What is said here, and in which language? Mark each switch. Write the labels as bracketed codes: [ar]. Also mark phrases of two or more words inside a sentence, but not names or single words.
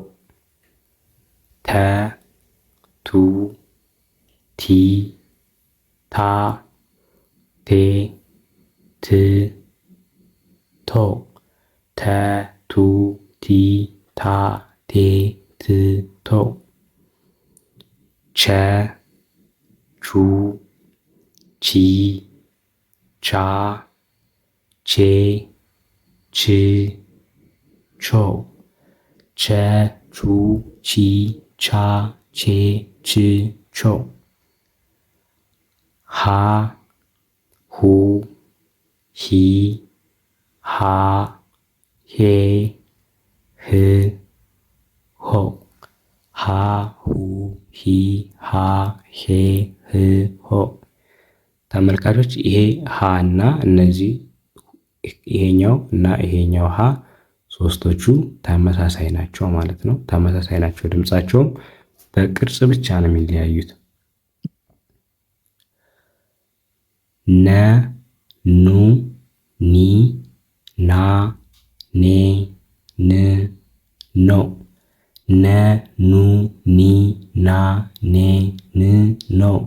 [am] ተ ቱ ቲ ታ ቴ ት ቶ ተ ቱ ቲ ታ ቴ ት ቶ ቸ ቹ ቺ ቻ ቼ ች ቾ ቸ ቹ ቺ ቻ ቼ ች ቾ ሃ ሁ ሂ ሃ ሄ ህ ሆ ሃ ሁ ሂ ሃ ሄ ህ ሆ። ተመልካቾች ይሄ ሃ እና እነዚህ ይሄኛው እና ይሄኛው ሃ ሶስቶቹ ተመሳሳይ ናቸው ማለት ነው። ተመሳሳይ ናቸው። ድምጻቸውም በቅርጽ ብቻ ነው የሚለያዩት። ነ ኑ ኒ ና ኔ ን ኖ ነ ኑ ኒ ና ኔ ን ኖ